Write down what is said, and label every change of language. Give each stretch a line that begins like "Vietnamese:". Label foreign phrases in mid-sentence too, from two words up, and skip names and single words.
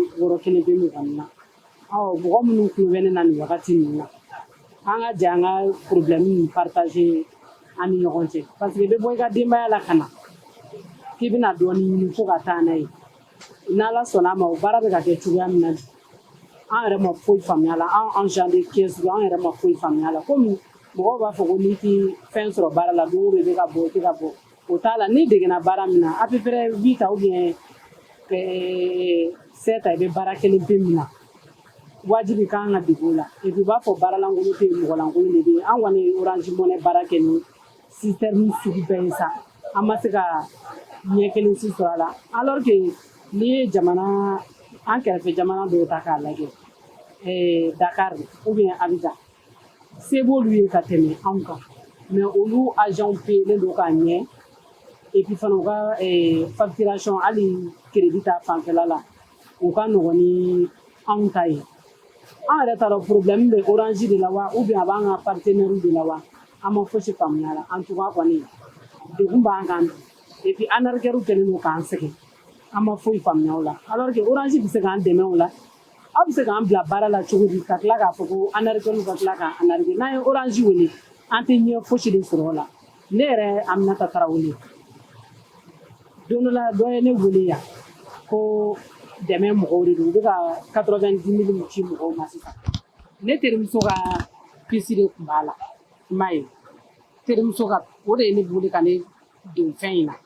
Bambara: yɔrɔ kelen bɛ mɔgɔ min na mɔgɔ minnu tulo bɛ ne na nin wagati ninnu na an ka jɛ an ka
French: problème partager
Bambara: an ni ɲɔgɔn cɛ
French: parce que
Bambara: i bɛ bɔ i ka denbaya la ka na k'i bɛna dɔɔnin ɲini fo ka taa n'a ye n'Ala sɔnna a ma o baara bɛ ka kɛ cogoya min na an yɛrɛ ma foyi faamuya la an
French: agent de caisse
Bambara: an yɛrɛ ma foyi faamuya la komi mɔgɔw b'a fɔ ko n'i tɛ fɛn sɔrɔ baara la don o don i bɛ ka bɔ i tɛ ka bɔ o t'a la n'i degena baara min na
French: à peu près 8 ou bien
Bambara: 7 i bɛ baara kelen pe min na wajibi k'an ka dege o la
French: et puis
Bambara: u b'a fɔ baara lankolon tɛ yen mɔgɔ lankolon de bɛ yen an kɔni ye Orange Money baara kɛ ni système sugu bɛɛ ye sa an ma se ka ɲɛ kelen si sɔrɔ a la
French: alors que
Bambara: n'i ye jamana an kɛrɛfɛ jamana dɔw ta k'a lajɛ Dakar
French: ou bien
Bambara: Abidjan se b'olu ye ka tɛmɛ anw kan mais olu agent payelen don k'a ɲɛ
French: et puis
Bambara: fana u ka facturation hali crédit ta fanfɛla la u ka nɔgɔn ni anw ta ye an yɛrɛ t'a dɔn problème bɛ Orange de la wa
French: ou bien
Bambara: a b'an ka partenaire de la wa an ma fosi faamuya la
French: en tout cas
Bambara: kɔni degun b'an kan
French: et puis
Bambara: anarkɛriw kɛlen don k'an sɛgɛn an ma foyi faamuya o la
French: alors que
Bambara: Orange bɛ se k'an dɛmɛ o la aw bɛ se k'an bila baara la cogo di ka tila k'a fɔ ko anarkɛriw ka tila k'an anarke n'an ye Orange wele an tɛ ɲɛ fosi de sɔrɔ o la ne yɛrɛ Aminata Tarawele don dɔ la dɔ ye ne wele yan ko dɛmɛ mɔgɔw de don u bɛ ka 90 000 ci mɔgɔw ma sisan ne terimuso ka pisi de tun b'a la i m'a ye terimuso ka o de ye ne wele ka ne don fɛn in na